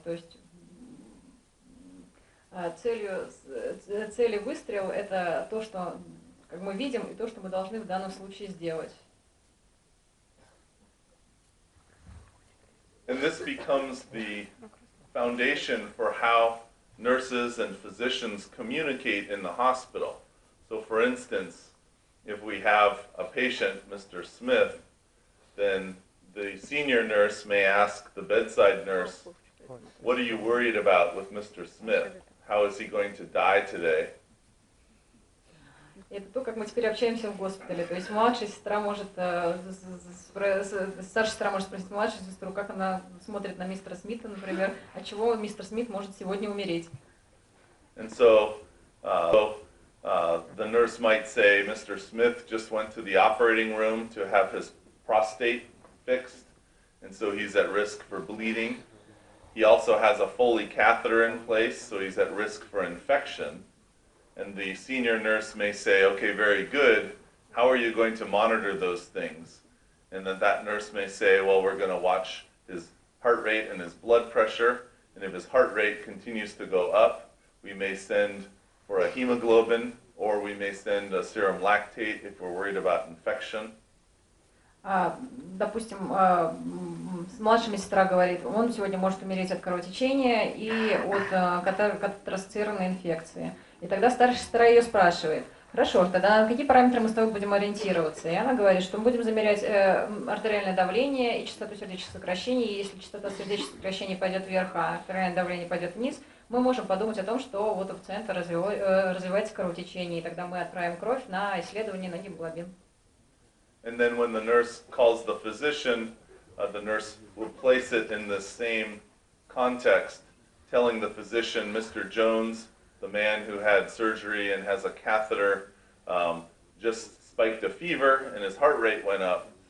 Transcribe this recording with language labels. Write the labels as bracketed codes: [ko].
[ru] То есть цель и выстрел — это то, что как мы видим, и то, что мы должны в данном случае сделать. [en] And this becomes the foundation for how nurses and physicians communicate in the hospital. So for instance, if we have a patient, Mr. Smith, then the senior nurse may ask the bedside nurse, "What are you worried about with Mr. Smith? How is he going to die today?" [ru] Это то, как мы теперь общаемся в госпитале. То есть младшая сестра может, старшая сестра может спросить младшую сестру, как она смотрит на мистера Смита, например, от чего мистер Смит может сегодня умереть. [en] And so the nurse might say, Mr. Smith just went to the operating room to have his prostate fixed, and so he's at risk for bleeding. He also has a Foley catheter in place, so he's at risk for infection. And the senior nurse may say, okay, very good. How are you going to monitor those things? And then that nurse may say, well, we're going to watch his heart rate and his blood pressure. And if his heart rate continues to go up, we may send for a hemoglobin, or we may send a serum lactate if we're worried about infection. [ru] Допустим, младшая сестра говорит, он сегодня может умереть от кровотечения и от катетеросцированной инфекции. И тогда старшая сестра ее спрашивает, хорошо, тогда на какие параметры мы с тобой будем ориентироваться? И она говорит, что мы будем замерять артериальное давление и частоту сердечных сокращений. И если частота сердечных сокращений пойдет вверх, а артериальное давление пойдет вниз, мы можем подумать о том, что вот у пациента развивается кровотечение, и тогда мы отправим кровь на исследование на гемоглобин. [en] And then when the nurse calls the physician, the nurse will place it in the same context, telling the physician, Mr. Jones, the man who had surgery and has a catheter, just spiked a fever and his heart rate went up.